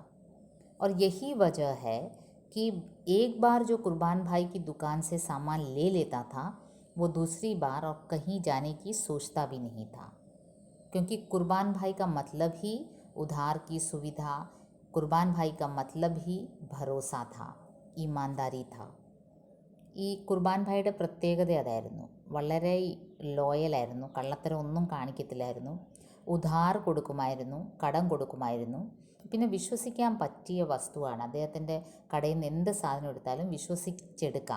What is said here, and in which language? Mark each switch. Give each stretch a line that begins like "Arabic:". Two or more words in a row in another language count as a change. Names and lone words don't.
Hindi: और यही वजह है कि एक बार जो कुर्बान भाई की दुकान से सामान ले लेता था, वो दूसरी बार और कहीं जाने की सोचता भी नहीं था, क्योंकि कुर्बान भाई का मतलब ही उधार की सुविधा, कुर्बान भाई का मतलब ही भरोसा था, ईमानदारी था।
Malayalam: ഈ കുർബാൻ ഭായിയുടെ പ്രത്യേകത അതായിരുന്നു. വളരെ ലോയലായിരുന്നു, കള്ളത്തരം ഒന്നും കാണിക്കത്തില്ലായിരുന്നു. ഉധാർ കൊടുക്കുമായിരുന്നു, കടം കൊടുക്കുമായിരുന്നു. പിന്നെ വിശ്വസിക്കാൻ പറ്റിയ വസ്തുവാണ്. അദ്ദേഹത്തിൻ്റെ കടയിൽ നിന്ന് എന്ത് സാധനം എടുത്താലും വിശ്വസിച്ചെടുക്കാം.